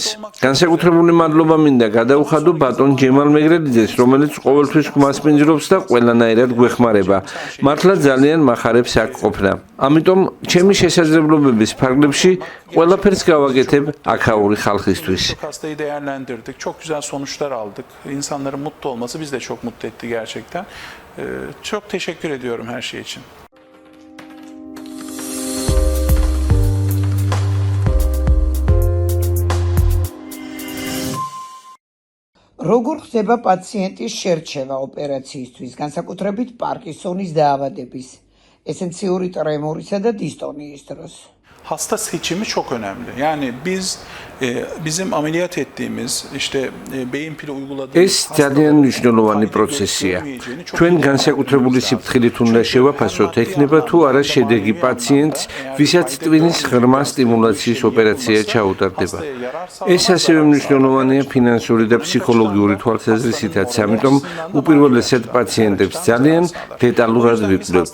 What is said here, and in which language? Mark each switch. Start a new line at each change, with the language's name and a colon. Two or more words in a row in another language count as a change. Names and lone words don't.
Georgian: განსაკუთრებული მადლობა მინდა გადაუხადო ბატონ ჯემალ მეგრელიძეს, რომელიც ყოველთვის გვასპინძლობს და ყველანაირად გვეხმარება. მართლა ძალიან მახარებს აქ ყოფნა. ამიტომ ჩემი შესაძლებლობების ფარგლებში ყველაფერს გავაკეთებ აქაური ხალხისთვის.
Turkish: Hastayı değerlendirdik. Çok güzel sonuçlar aldık. İnsanların mutlu olması bizi de çok mutlu etti gerçekten. Çok teşekkür ediyorum her şey için.
Georgian: როგორ ხდება პაციენტის შერჩევა ოპერაციისთვის, განსაკუთრებით პარკინსონის დაავადების, ესენციური ტრემორისა და დისტონიის დროს?
Turkish: Hasta seçimi çok önemli. Yani bizim ameliyat ettiğimiz beyin pili uyguladığımız
Georgian: ეს ძალიან მნიშვნელოვანი პროცესია. ჩვენ განსაკუთრებული სიფრთხილით უნდა შევაფასოთ, ექნება თუ არა შედეგი პაციენტს, ვისაც ტვინის ღრმა სტიმულაციის ოპერაცია ჩაუტარდება. ეს ასევე მნიშვნელოვანია ფინანსური და ფსიქოლოგიური თვალსაზრისითაც, ამიტომ უპირველესად პაციენტებს ძალიან დეტალურად ვიკვლევთ.